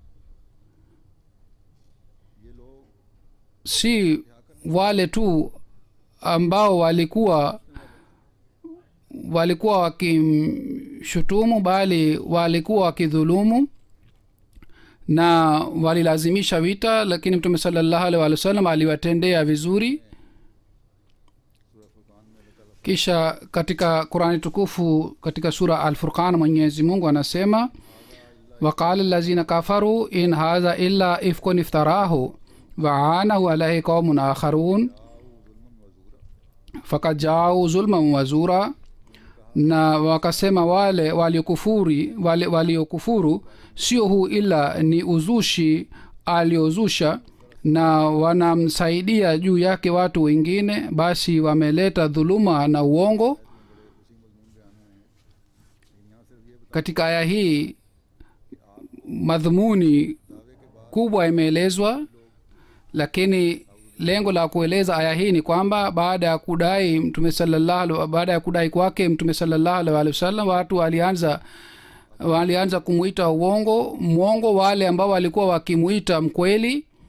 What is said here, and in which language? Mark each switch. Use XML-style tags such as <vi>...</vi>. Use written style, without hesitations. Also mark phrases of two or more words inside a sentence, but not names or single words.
<sw>Si wale tu ambao walikuwa wakimshutumu, bali walikuwa wakidhulumu na walilazimisha vita, lakini mtume</sw> <ar>صلى الله عليه وسلم</ar> <sw>aliwatendea vizuri. Kisha katika Qurani tukufu katika sura Al-Furqan Mwenyezi Mungu anasema,</sw> <ar>وقال الذين كفروا إن هذا إلا إفك افتراه وأعانه عليه قوم آخرون فقد جاءوا ظلما وزورا.</ar> <sw>Na wakasema wale waliokufuru, sio huu ila ni uzushi aliozusha, na wanamsaidia juu yake watu wengine, basi wameleta dhuluma na uongo. Katika aya hii madhumuni kubwa imeelezwa, lakini lengo la kueleza aya hii ni kwamba baada ya kudai kwake mtume</sw> <ar>صلى الله عليه وسلم,</ar> <sw>watu walianza kumuita mwongo wale ambao walikuwa wakimuita mkweli.</sw>